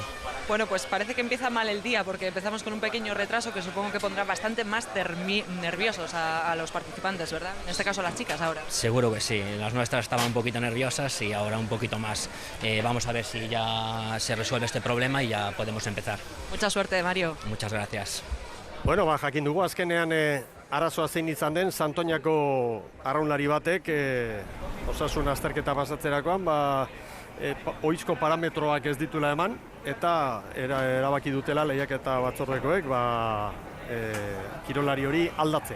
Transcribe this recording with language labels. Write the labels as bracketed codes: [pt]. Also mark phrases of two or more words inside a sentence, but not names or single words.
[es] Bueno, pues parece que empieza mal el día porque empezamos con un pequeño retraso que supongo que pondrá bastante más nerviosos a los participantes, ¿verdad? En este caso a las chicas ahora. Seguro que sí, las nuestras estaban un poquito nerviosas y ahora un poquito más. Vamos a ver si ya se resuelve este problema y ya podemos empezar. Mucha suerte, Mario. Muchas gracias. [eu] Bueno, jakin dugu azkenean arazoa zein izan den Santoñako arraunlari batek osasun azterketa pasatzerakoan ohizko parametroak ez ditula eman eta erabaki dutela lehiaketa batzordekoek kirolari hori aldatzea.